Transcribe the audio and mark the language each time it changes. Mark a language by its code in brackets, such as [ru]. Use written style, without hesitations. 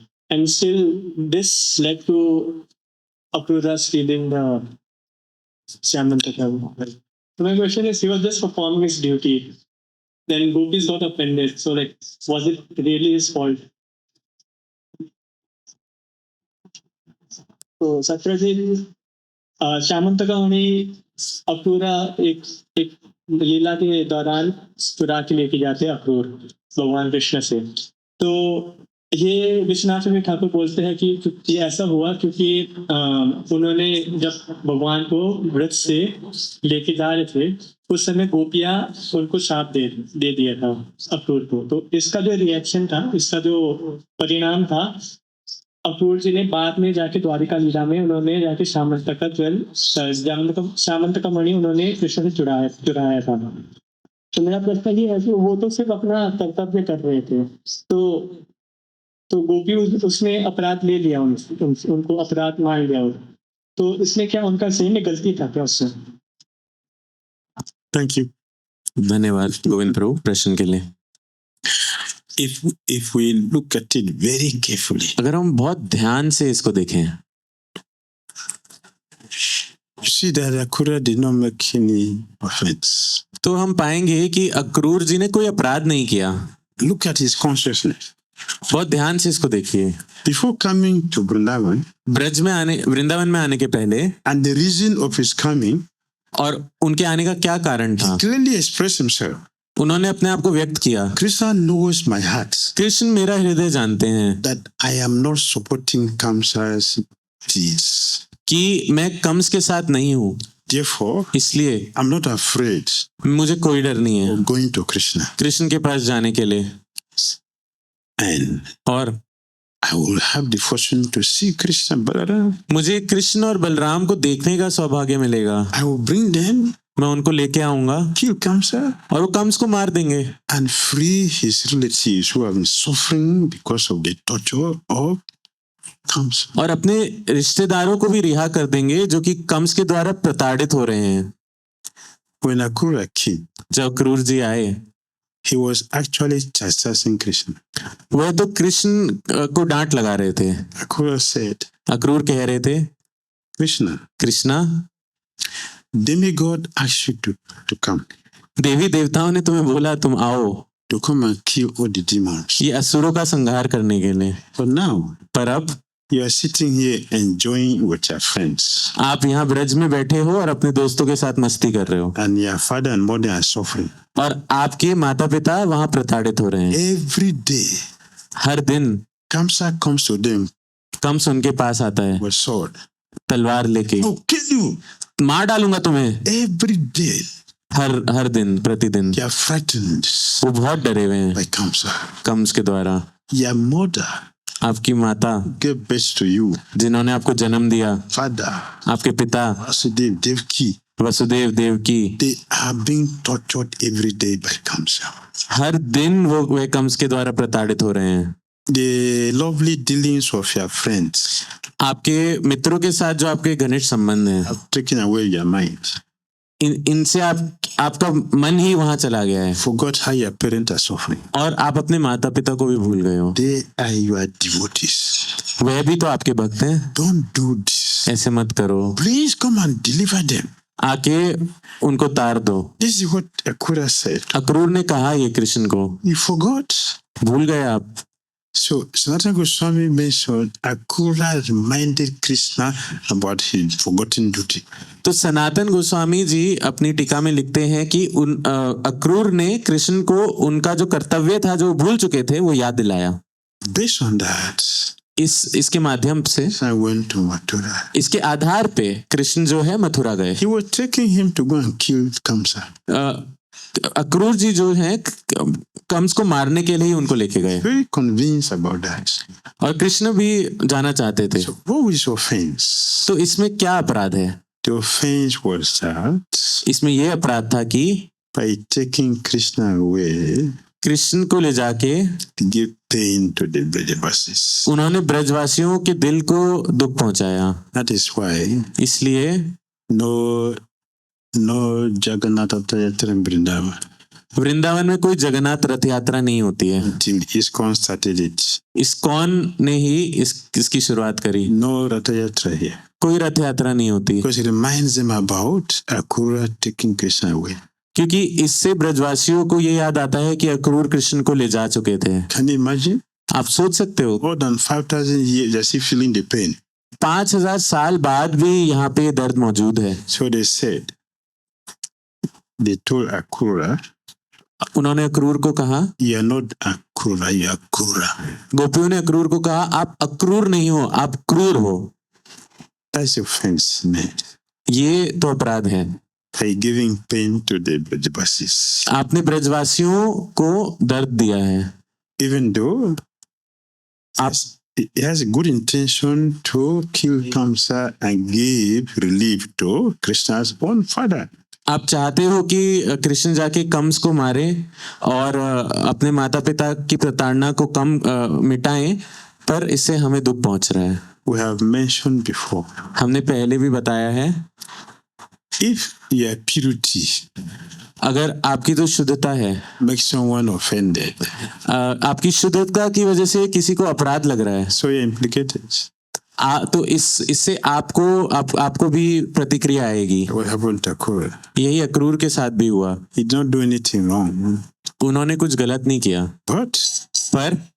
[en] And still this led to Akrura stealing the Samantaka. So my question is, he was just performing his duty. Then gopis got offended. So like, was it really his fault? [hi] So Satyajit, Samantaka उन्हें अक्रूरा एक लीला के दौरान चुरा के लेके जाते हैं अक्रूर भगवान कृष्ण से. तो ये विश्वनाथ में ठाकुर बोलते हैं कि ये ऐसा हुआ क्योंकि उन्होंने जब भगवान को व्रत से लेके जा रहे थे उस समय गोपियां उनको शाप दे दिया था अक्रूर को. तो इसका जो रिएक्शन था, इसका जो परिणाम था, अक्रूर जी ने बाद में जाके द्वारिका लीला में उन्होंने जाके सामंतका ज्वेल सामंतका मणि उन्होंने कृष्ण से चुराया था. तो मेरा प्रश्न ये है कि वो तो सिर्फ अपना कर्तव्य कर रहे थे, तो गोपी उसमें अपराध ले लिया, उनको अपराध मान लिया. तो इसमें क्या उनका सही में गलती था क्या उससे? [en] Thank you. [hi] धन्यवाद गोविंद प्रभु प्रश्न के लिए. [en] If we look at it very carefully, [hi] अगर हम बहुत ध्यान से इसको देखें, [en] you see that Akrura did not make any offense. [hi] तो हम पाएंगे कि अक्रूर जी ने कोई अपराध नहीं किया. [en] Look at his consciousness. [hi] बहुत ध्यान से इसको देखिए. [en] Before coming to Vrindavan, [hi] Vrindavan में आने के पहले, [en] and the reason of his coming, [hi] और उनके आने का क्या कारण था, [en] he clearly expressed himself. [hi] उन्होंने अपने आप को व्यक्त किया. [en] Krishna knows my heart. [hi] Krishna मेरा हृदय जानते हैं [en] That I am not supporting Kamsa's deeds. [hi] कि मैं कंस के साथ नहीं हूँ. [en] Therefore, [hi] इसलिए [en] I'm not afraid [hi] मुझे कोई डर नहीं है [en] of going to Krishna. [hi] Krishna के पास जाने के लिए. [en] And [hi] और [en] I will have the fortune to see Krishna and Balaram. [hi] मुझे कृष्ण और बलराम को देखने का सौभाग्य मिलेगा. [en] I will bring them, [hi] मैं उनको लेके आऊंगा [en] kill Kamsa, [hi] और वो कंस को मार देंगे [en] and free his relatives who have been suffering because of the torture of comes. [hi] और अपने रिश्तेदारों को भी रिहा कर देंगे जो कि कंस के द्वारा प्रताड़ित हो रहे हैं. [en] When Akrura came, [hi] जब क्रूर जी आए, [en] he was actually chastising Krishna. [hi] वह तो कृष्ण को डांट लगा रहे थे. [en] Akrura said, [hi] अक्रूर कह रहे थे, [en] Krishna, [hi] Krishna, [en] demigod asked you to come, [hi] देवी देवताओं ने तुम्हें बोला तुम आओ, [en] to come and kill all the demons. [hi] ये असुरों का संहार करने के लिए. [en] But now, [hi] पर अब [en] you are sitting here enjoying with your friends, [hi] आप यहाँ ब्रज में बैठे हो और अपने दोस्तों के साथ मस्ती कर रहे हो, [en] and your father and mother are suffering. [hi] और आपके माता पिता वहाँ प्रताड़ित हो रहे हैं. [en] Every day, [hi] हर दिन [en] Kamsa comes to them [hi] Kans उनके पास आता है [en] with sword. [hi] तलवार लेके, [en] I'll kill you. [hi] मार डालूंगा तुम्हें. [en] Every day, [hi] हर दिन प्रतिदिन [en] you are frightened [hi] वो बहुत डरे हुए हैं [en] by Kamsa. [hi] कंस के द्वारा. [en] Your mother [hi] आपकी माता [en] gave birth to you. [hi] जिन्होंने आपको जन्म दिया, [en] Father, [hi] आपके पिता [en] Vasudev, Devki, [hi] Vasudev Devaki, [en] they are being tortured every day by Kamsa. [hi] हर दिन वो वे कंस के द्वारा प्रताड़ित हो रहे हैं. [en] The lovely dealings of your friends [hi] आपके मित्रों के साथ जो आपके घनिष्ठ संबंध हैं, [en] have taken away your mind. [hi] इनसे आपका मन ही वहां चला गया है [en] Forgot how your parents are suffering. [hi] और आप अपने माता पिता को भी भूल गए हो. [en] They are your devotees. [hi] वह भी तो आपके भक्त हैं. [en] Don't do this. [hi] ऐसे मत करो, [en] Please come and deliver them. [hi] आके उनको तार दो. [en] This is what Akrura said. [hi] Akrur ने कहा ये कृष्ण को. [en] You forgot. [hi] भूल गए आप. [en] So Sanatana Goswami mentioned Akrura reminded Krishna about his forgotten duty. [hi] तो सनातन गोस्वामी जी अपनी टीका में लिखते हैं कि अक्रूर ने कृष्ण को उनका जो कर्तव्य था जो भूल चुके थे वो याद दिलाया. [en] Based on that, [hi] इसके माध्यम से, [en] I went to Mathura. [hi] इसके आधार पे कृष्ण जो है मथुरा गए. [en] He was taking him to go and kill Kamsa. [hi] Akrur जी जो है कंस को मारने के लिए ही उनको लेके गए. [en] Very convinced about that. [hi] और कृष्ण भी जाना चाहते थे. [en] So what was offense? [hi] तो इसमें क्या अपराध है? [en] The offense was that [hi] इसमें ये अपराध था कि [en] by taking Krishna away, [hi] Krishna को ले जाके [en] to give pain to the Brajavasis. [hi] उन्होंने ब्रजवासियों के दिल को दुख पहुंचाया. [en] That is why [hi] इसलिए [en] no Jagannath Yatra in Vrindavan. [hi] Vrindavan में कोई जगन्नाथ रथ यात्रा नहीं होती है. [en] Until ISKCON started it. [hi] ISKCON ने ही इसकी शुरुआत करी. [en] No Ratha Yatra here. [hi] कोई रथ यात्रा नहीं होती [en] Because it reminds them about Akrura taking Krishna away. [hi] क्योंकि इससे ब्रजवासियों को ये याद आता है कि अक्रूर कृष्ण को ले जा चुके थे. [en] Can you imagine? [hi] आप सोच सकते हो, [en] More than 5,000 years, they're still feeling the pain. [hi] 5000 साल बाद भी यहाँ पे दर्द मौजूद है. [en] So they told Akrura, [hi] उन्होंने अक्रूर को कहा, [en] you are not Akrura, you are Krura. [hi] गोपियों ने अक्रूर को कहा आप अक्रूर नहीं हो, आप क्रूर हो. [en] That's offense made. [hi] ये तो अपराध है. [en] By giving pain to the Brajavasis. [hi] आपने ब्रजवासियों को दर्द दिया है. [en] Even though it has a good intention to kill Kamsa and give relief to Krishna's own father. [hi] आप चाहते हो कि कृष्ण जाके कंस को मारे और अपने माता पिता की प्रताड़ना को कम मिटाएं, पर इससे हमें दुख पहुंच रहा है. [en] We have mentioned before. [hi] हमने पहले भी बताया है, [en] if your purity [hi] अगर आपकी जो शुद्धता है [en] makes someone offended, [hi] आपकी शुद्धता की वजह से किसी को अपराध लग रहा है, [en] so you're implicated. [hi] तो इससे आपको भी प्रतिक्रिया आएगी. [en] What happened to Akrura? [hi] यही अक्रूर के साथ भी हुआ. [en] He did not do anything wrong. [hi] उन्होंने कुछ गलत नहीं किया, पर